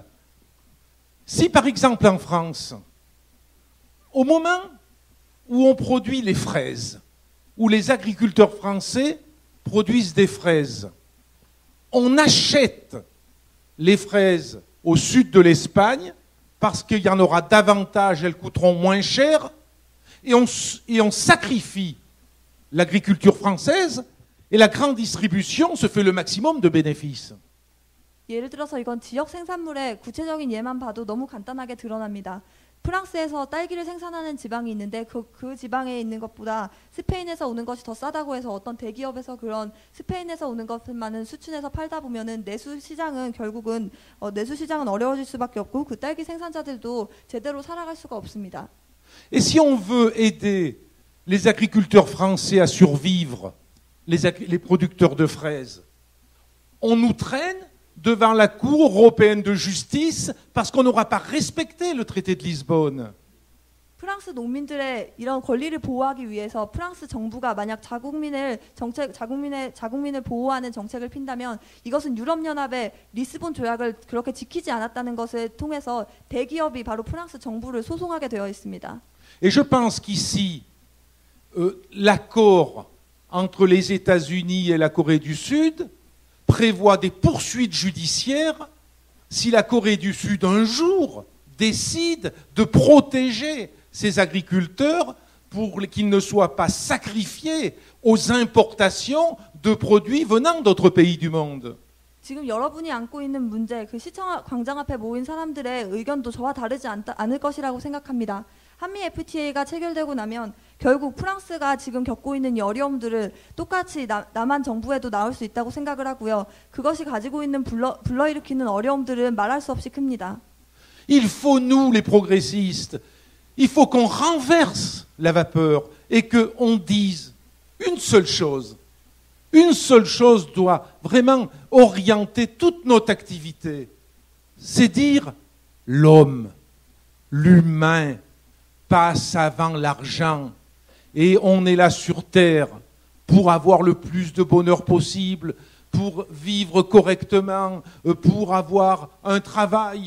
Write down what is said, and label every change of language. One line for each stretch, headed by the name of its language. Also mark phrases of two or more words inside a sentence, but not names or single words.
French: Si par exemple en France, au moment où on produit les fraises, où les agriculteurs français produisent des fraises, on achète les fraises au sud de l'Espagne parce qu'il y en aura davantage, elles coûteront moins cher, et on sacrifie l'agriculture française et la grande distribution se fait le maximum de bénéfices.
Korean: 예를 들어서 이건 지역 생산물의 구체적인 예만 봐도 너무 간단하게 드러납니다. 프랑스에서 딸기를 생산하는 지방이 있는데 그 지방에 있는 것보다 스페인에서 오는 것이 더 싸다고 해서 어떤 대기업에서 그런 스페인에서 오는 것만은 수출해서 팔다 보면은 내수 시장은 결국은 내수 시장은 어려워질 수밖에 없고 그 딸기 생산자들도 제대로 살아갈 수가 없습니다.
French: Et si on veut aider les agriculteurs français à survivre, les producteurs de fraises, on nous traîne devant la Cour européenne de justice parce qu'on n'aura pas respecté le traité de Lisbonne.
Korean: 프랑스 농민들의 이런 권리를 보호하기 위해서 프랑스 정부가 만약 자국민을 보호하는 정책을 핀다면 이것은 유럽연합의 리스본 조약을 그렇게 지키지 않았다는 것을 통해서 대기업이 바로 프랑스 정부를 소송하게 되어 있습니다.
French: Et je pense qu'ici, l'accord entre les États-Unis et la Corée du Sud prévoit des poursuites judiciaires si la Corée du Sud un jour décide de protéger ces agriculteurs pour qu'ils ne soient pas sacrifiés aux importations de produits venant d'autres pays du monde.
Korean: 지금 여러분이 안고 있는 문제, 그 시청 광장 앞에 모인 사람들의 의견도 저와 다르지 않을 것이라고 생각합니다. 한미 FTA가 체결되고 나면 결국 프랑스가 지금 겪고 있는 이 어려움들을 똑같이 남한 정부에도 나올 수 있다고 생각을 하고요. 그것이 가지고 있는 불러일으키는 어려움들은 말할 수 없이 큽니다.
French: Il faut, nous les progressistes, il faut qu'on renverse la vapeur et qu'on dise une seule chose. Une seule chose doit vraiment orienter toute notre activité. C'est dire l'homme, l'humain passe avant l'argent et on est là sur terre pour avoir le plus de bonheur possible, pour vivre correctement, pour avoir un travail.